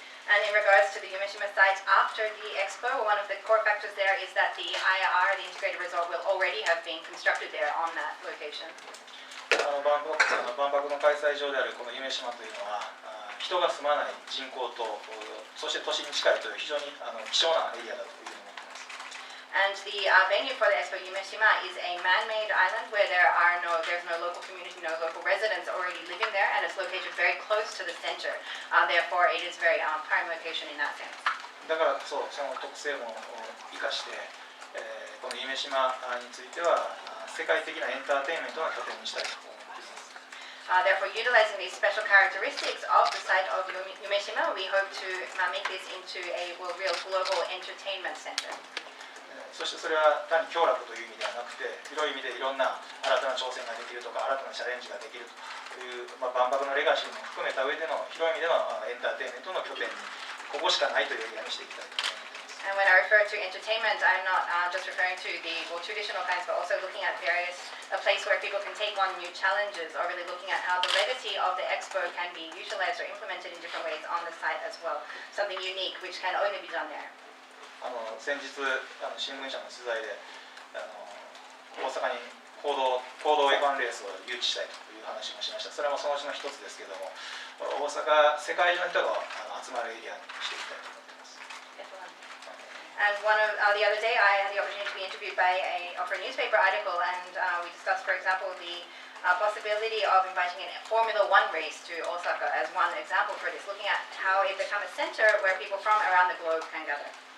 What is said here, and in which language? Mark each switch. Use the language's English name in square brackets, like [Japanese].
[English] And in regards to the Yumeshima site after the expo, one of the core factors there is that the IR, the integrated resort, will already have been constructed there on that location. [Japanese] 万博の開催場であるこの夢洲というのは、人が住まない人口と、そして都心に近いという非常に希少なエリアだというふうに思っています。 [English] And the venue for the expo Yumeshima is a man-made island where there's no local community, no local residents already living there, and it's located very close to the center. Therefore, it is very prime location in that sense. [Japanese] だからこそその特性も生かして、この夢洲については世界的なエンターテインメントの拠点にしたいと思っています。 [English] Therefore, utilizing these special characteristics of the site of Yumeshima, we hope to make this into a real global entertainment center. [Japanese] そしてそれは単に享楽という意味ではなくて、広い意味でいろんな新たな挑戦ができるとか、新たなチャレンジができるという、万博のレガシーも含めた上での広い意味でのエンターテインメントの拠点に、ここしかないというエリアにしていきたいと思っています。 [English] And when I refer to entertainment, I'm not just referring to the traditional kinds, but also looking at a place where people can take on new challenges, or really looking at how the legacy of the expo can be utilized or implemented in different ways on the site as well. Something unique which can only be done there. [Japanese] 先日新聞社の取材で大阪に公道 F1 レースを誘致したいという話もしました。それもそのうちの一つですけども、大阪世界中の人が集まるエリアにしていきたいと思っています。 [English] And the other day, I had the opportunity to be interviewed for a newspaper article, and we discussed, for example, the possibility of inviting a Formula One race to Osaka as one example for this, looking at how it become a center where people from around the globe can gather.